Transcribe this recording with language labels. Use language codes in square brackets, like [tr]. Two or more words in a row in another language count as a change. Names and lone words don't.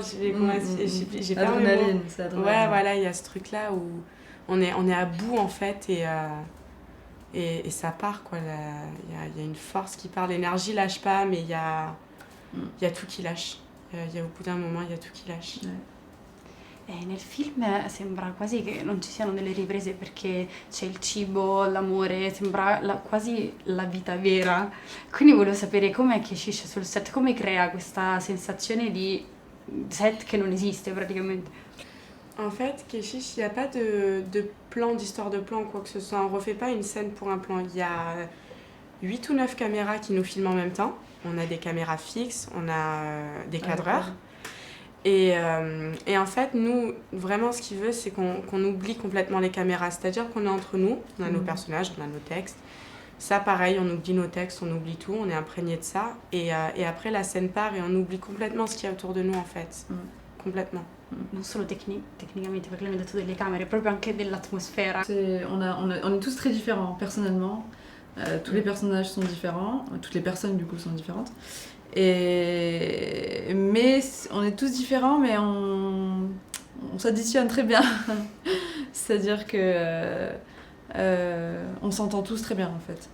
[fr] J'ai pas l'adrénaline, c'est l'adrénaline. Ouais, voilà, il y a ce truc-là où on est à bout en fait, et ça part, quoi. Il y a une force qui part, l'énergie lâche pas, mais il y a tout qui lâche. Au bout d'un moment, il y a tout qui lâche. [it] Nel film sembra quasi che non ci siano delle riprese perché c'è il cibo, l'amore, sembra quasi la vita vera. Quindi volevo sapere com'è che esce sul set, come crea questa sensazione di set che non esiste praticamente. [fr] En fait, Keshish, il n'y a pas de plan, d'histoire de plan ou quoi que ce soit. On ne refait pas une scène pour un plan. Il y a 8 ou 9 caméras qui nous filment en même temps. On a des caméras fixes, on a des cadreurs. Et en fait, nous, vraiment, ce qu'il veut, c'est qu'on oublie complètement les caméras. C'est-à-dire qu'on est entre nous, on a nos personnages, on a nos textes. Ça, pareil, on oublie nos textes, on oublie tout, on est imprégné de ça. Et après, la scène part et on oublie complètement ce qu'il y a autour de nous, en fait. Complètement. [it] Non solo tecnicamente, perché l'abbiamo detto delle camere, proprio anche dell'atmosfera. [fr] On est tous très différents, personnellement. Tous les personnages sont différents, toutes les personnes du coup sont différentes. Mais on est tous différents, mais on s'additionne très bien. C'est-à-dire que on s'entend tous très bien en fait.